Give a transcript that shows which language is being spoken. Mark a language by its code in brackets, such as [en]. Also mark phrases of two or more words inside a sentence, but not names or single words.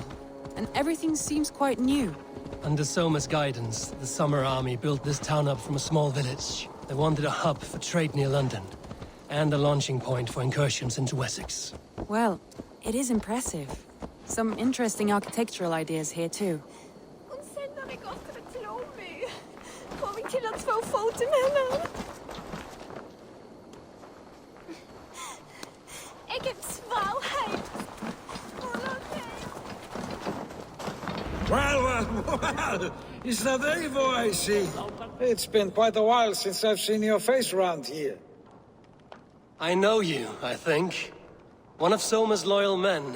[en] And everything seems quite new. Under Soma's guidance, the Summer Army built this town up from a small village. They wanted a hub for trade near London, and a launching point for incursions into Wessex. Well, it is impressive. Some interesting architectural ideas here too. [no] Hon sender meg akkurat til Åby. Kommer vi til å få foto med henne? Jeg er svauheit. [en] Well, is that Eivor I see? It's been quite a while since I've seen your face around here. I know you, I think. One of Soma's loyal men.